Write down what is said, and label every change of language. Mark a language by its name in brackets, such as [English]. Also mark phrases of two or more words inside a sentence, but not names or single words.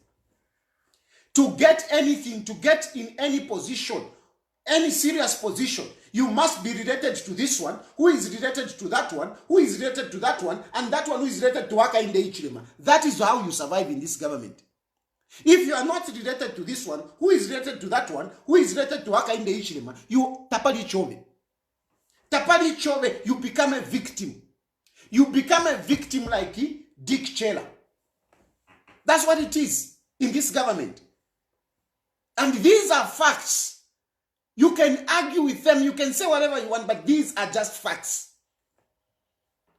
[English] To get anything, to get in any position, any serious position, you must be related to this one, who is related to that one, who is related to that one, and that one who is related to Hakainde. That is how you survive in this government. If you are not related to this one, who is related to that one, who is related to Hakainde, you [Bemba] tapali chove. Tapali chove, [English] you become a victim. You become a victim like Dick Chela. That's what it is in this government. And these are facts. You can argue with them, you can say whatever you want, but these are just facts.